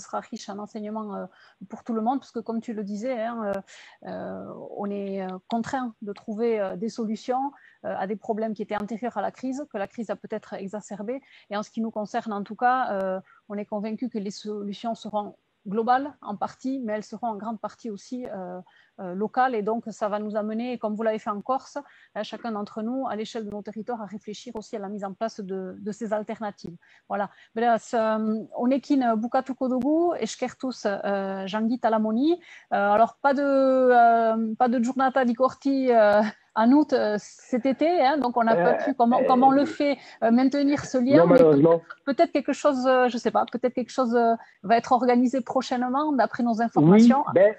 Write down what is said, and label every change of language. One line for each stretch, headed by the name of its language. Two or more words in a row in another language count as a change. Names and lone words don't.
French: sera riche en enseignements pour tout le monde parce que comme tu le disais, hein, on est contraint de trouver des solutions à des problèmes qui étaient antérieurs à la crise, que la crise a peut-être exacerbé et en ce qui nous concerne en tout cas, on est convaincu que les solutions seront globales en partie, mais elles seront en grande partie aussi locales et donc ça va nous amener, comme vous l'avez fait en Corse, chacun d'entre nous, à l'échelle de nos territoires, à réfléchir aussi à la mise en place de ces alternatives. Voilà.
Basque: Beraz, honekin bukatuko dugu, eskertuz Jean-Guy Talamoni.
French: Alors, pas de Giornata di Corti en août cet été, hein, donc on n'a pas pu, comment on le fait, maintenir ce lien. Non, peut-être quelque chose, je ne sais pas, peut-être quelque chose va être organisé prochainement, d'après nos informations.